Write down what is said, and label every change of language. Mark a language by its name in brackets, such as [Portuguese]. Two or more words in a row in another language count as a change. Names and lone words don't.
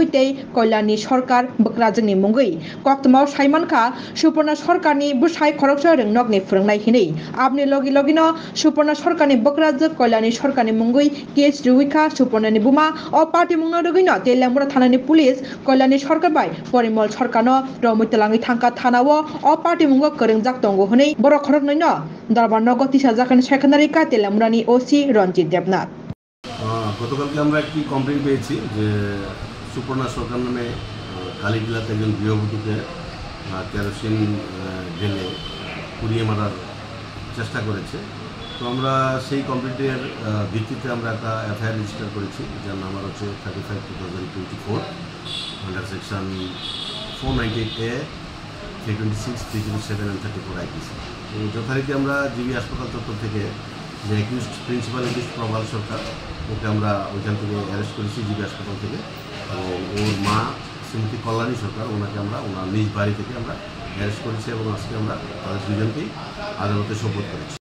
[Kok Borok] तै कल्याणनि सरकार बक्राजोंनि मुंगै कक्तमाव साइमानखा सुपर्णा सरकारनि बुसाइ खरकसा रोंनगनि फोरोंनाय हिनै आबनि लगी लगिनो सुपर्णा सरकारनि बक्राज कल्याणी सरकारनि मुंगै केस रुइखा सुपर्णानि बुमा अ पार्टी मुंनो रगैनो तेलियामुरा थानानि पुलिस कल्याणी सरकार बाय परिमल सरकारनो रमितलाङै थांका थानावो अ पार्टी मुंगो करंजाक दंगो हनै बर खरकनैनो दरबार नगर तिसा जाखानि सेकेन्डारि का तेलियामुरानि ओसि रंजित देबनाथ [Bangla] গতকালকে আমরা একটি কমপ্লেইন পেয়েছি যে সুপর্ণা সরকার নামে কালীবিলাতে একজন গৃহবধূকে কেরোসিন ঢেলে পুড়িয়ে মারার চেষ্টা করেছে। তো আমরা সেই কমপ্লেইনের ভিত্তিতে আমরা একটা এফআইআর রেজিস্টার করেছি, যার নাম্বার হচ্ছে 35/2024 আন্ডার সেকশন 498A 326 307 and 34 IPC। তো যথারীতি আমরা জিবি হাসপাতাল চত্বর থেকে যে অ্যাকিউজড প্রিন্সিপাল অ্যাকিউজড প্রবাল সরকার, ওকে আমরা ওইখান থেকে অ্যারেস্ট করেছি জিবি হাসপাতাল থেকে। এবং ওর মা শ্রীমতী কল্যাণী সরকার, ওনাকে আমরা ওনার নিজ বাড়ি থেকে আমরা অ্যারেস্ট করেছি এবং আজকে আমরা তাদের দুজনকেই আদালতে সোপর্দ করেছি।